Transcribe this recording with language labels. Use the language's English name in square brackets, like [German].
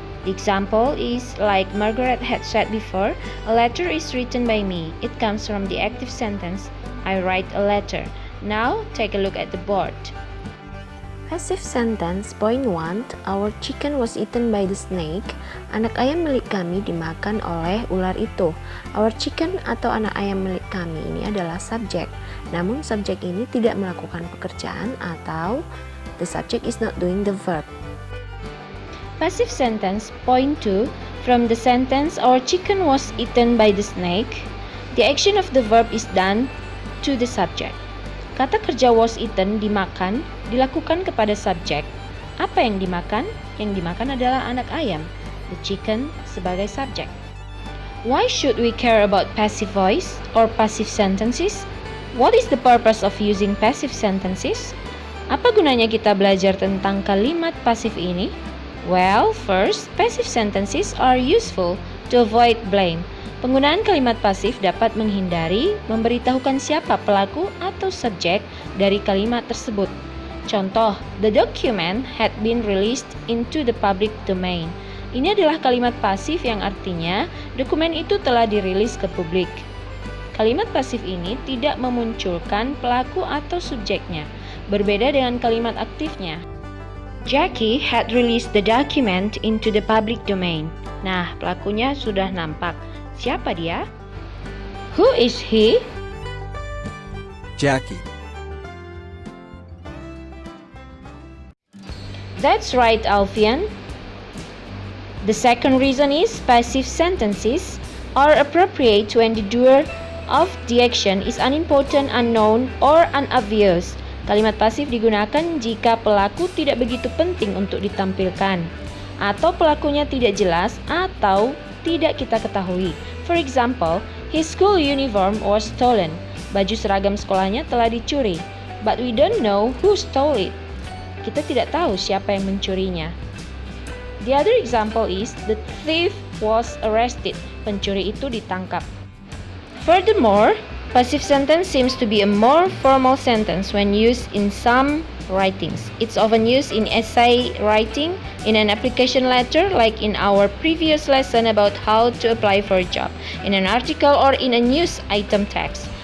[English] The example is like Margaret had said before, a letter is written by me. It comes from the active sentence, I write a letter. Now, take a look at the board. Passive sentence point 1, our chicken was eaten by the snake. [Indonesian] Anak ayam milik kami dimakan oleh ular itu. [English] Our chicken [Indonesian] atau anak ayam milik kami ini adalah subjek. Namun subjek ini tidak melakukan pekerjaan atau [English] the subject is not doing the verb. Passive sentence point 2, from the sentence our chicken was eaten by the snake, the action of the verb is done to the subject. [Indonesian] Kata kerja [English] was eaten, [Indonesian] dimakan, dilakukan kepada subjek. Apa yang dimakan? Yang dimakan adalah anak ayam, [English] the chicken [Indonesian] sebagai subjek. [English] Why should we care about passive voice or passive sentences? What is the purpose of using passive sentences? [Indonesian] Apa gunanya kita belajar tentang kalimat pasif ini? [English] Well, first, passive sentences are useful to avoid blame. [Indonesian] Penggunaan kalimat pasif dapat menghindari memberitahukan siapa pelaku atau subjek dari kalimat tersebut. Contoh, [English] the document had been released into the public domain. [Indonesian] Ini adalah kalimat pasif yang artinya dokumen itu telah dirilis ke publik. Kalimat pasif ini tidak memunculkan pelaku atau subjeknya, berbeda dengan kalimat aktifnya. [English] Jackie had released the document into the public domain. [Indonesian] Nah, pelakunya sudah nampak. Siapa dia? [English] Who is he? [Indonesian] Jackie. [English] That's right, Alfian. The second reason is passive sentences are appropriate when the doer of the action is unimportant, unknown, or unobvious. [Indonesian] Kalimat pasif digunakan jika pelaku tidak begitu penting untuk ditampilkan, atau pelakunya tidak jelas atau tidak kita ketahui. [English] For example, his school uniform was stolen. [Indonesian] Baju seragam sekolahnya telah dicuri. [English] But we don't know who stole it. [Indonesian] Kita tidak tahu siapa yang mencurinya. [English] The other example is the thief was arrested. [Indonesian] Pencuri itu ditangkap. [English] Furthermore, passive sentence seems to be a more formal sentence when used in some writings. It's often used in essay writing, in an application letter like in our previous lesson about how to apply for a job, in an article or in a news item text.